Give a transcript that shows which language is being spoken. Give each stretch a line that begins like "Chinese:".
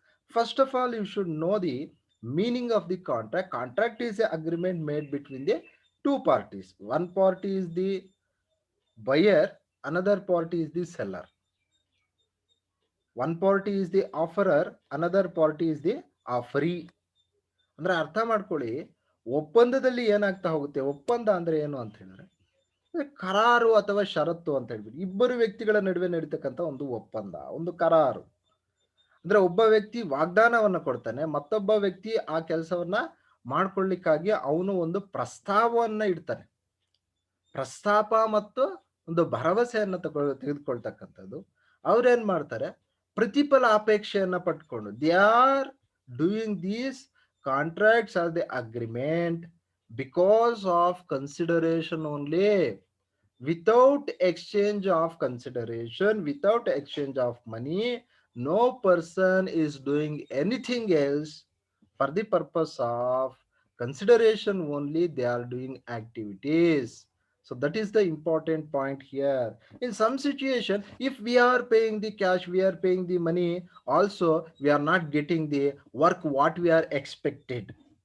English: First of all, you should know the meaning of the contract. Contract is an agreement made between the two parties. One party is the buyer, another party is the seller. One party is the offerer, another party is the offeree.
Kannada: ಅಂದ್ರೆ ಅರ್ಥ ಮಾಡ್ಕೊಳ್ಳಿ, ಒಪ್ಪಂದದಲ್ಲಿ ಏನಾಗ್ತಾ ಹೋಗುತ್ತೆ, ಒಪ್ಪಂದ ಅಂದ್ರೆ ಏನು ಅಂತ ಹೇಳಿದ್ರೆ ಕರಾರು ಅಥವಾ ಷರತ್ತು ಅಂತ ಹೇಳ್ಬಿಟ್ಟು ಇಬ್ಬರು ವ್ಯಕ್ತಿಗಳ ನಡುವೆ ನಡೀತಕ್ಕಂಥ ಒಂದು ಒಪ್ಪಂದ, ಒಂದು ಕರಾರು. ಅಂದ್ರೆ ಒಬ್ಬ ವ್ಯಕ್ತಿ ವಾಗ್ದಾನವನ್ನ ಕೊಡ್ತಾನೆ, ಮತ್ತೊಬ್ಬ ವ್ಯಕ್ತಿ ಆ ಕೆಲಸವನ್ನ ಮಾಡ್ಕೊಳ್ಳಿಕ್ಕಾಗಿ ಅವನು ಒಂದು ಪ್ರಸ್ತಾವವನ್ನ ಇಡ್ತಾನೆ. ಪ್ರಸ್ತಾಪ ಮತ್ತು ಒಂದು ಭರವಸೆಯನ್ನ ತೆಗೆದುಕೊಳ್ತಕ್ಕಂಥದ್ದು. ಅವ್ರೇನ್ ಮಾಡ್ತಾರೆ, ಪ್ರತಿಫಲ ಅಪೇಕ್ಷೆಯನ್ನ ಪಟ್ಕೊಂಡು
English: They are doing these contracts are the agreement because of consideration only. Without exchange of consideration, without exchange of money, no person is doing anything else. For the purpose of consideration only they are doing activities. So that is the important point here. In some situation, if we are paying the cash, we are paying the money, also we are not getting the work what we are expected.